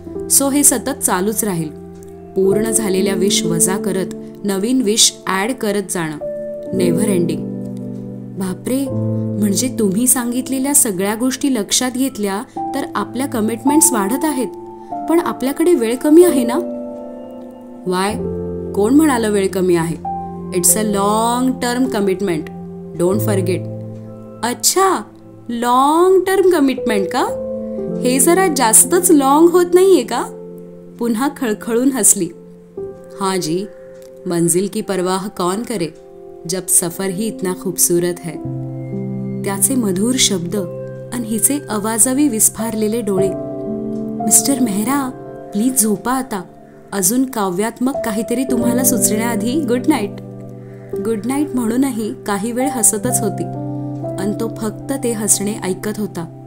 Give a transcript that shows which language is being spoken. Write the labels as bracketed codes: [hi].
[mr] So हे सतत चालूच राहील. पूर्ण झालेल्या विश वजा करत नवीन विश ऍड करत जाणं. [en] Never ending. [mr] बापरे, म्हणजे तुम्ही सांगितलेल्या सगळ्या गोष्टी लक्षात घेतल्या तर आपल्या कमिटमेंट्स वाढत आहेत, पण आपल्याकडे वेळ कमी आहे ना? वाय, कोण म्हणालं वेळ कमी आहे? [en] It's a long term commitment, don't forget. [mr] अच्छा, लॉंग टर्म कमिटमेंट का? हे जरा जास्तच लॉंग होत नाहीये का? पुन्हा खळखळून हसली. [hi] हाँ जी, मंजिल की परवाह कौन करे जब सफर ही इतना खूबसूरत है. [mr] त्याचे मधुर शब्द आणि हिचे आवाजावी विस्फारलेले डोळे. मिस्टर मेहरा, प्लीज झोपा आता. अजून काव्यात्मक काहीतरी तुम्हाला सुचण्याआधी गुड नाईट. गुड नाईट म्हणूनही काही वेळ हसतच होती आणि तो फक्त ते हसणे ऐकत होता.